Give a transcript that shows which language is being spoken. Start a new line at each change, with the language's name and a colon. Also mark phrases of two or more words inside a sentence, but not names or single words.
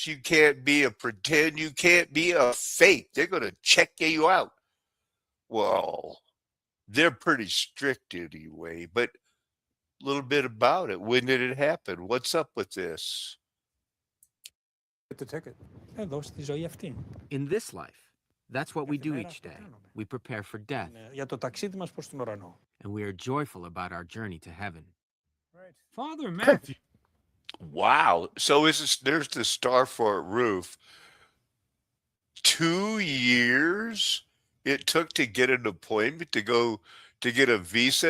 English: You can't be a pretend. You can't be a fake. They're going to check you out. Well, they're pretty strict anyway, but a little bit about it. When did it happen? What's up with this? Get the ticket.
Greek: Δώσ' τη ζωή αυτή.
English: In this life, that's what we do each day. We prepare for death,
Greek: Για το ταξίδι μας προς τον ουρανό.
English: and we are joyful about our journey to heaven. Father Matthew. Wow. So there's the Starfort roof. 2 years it took to get an appointment to get a visa.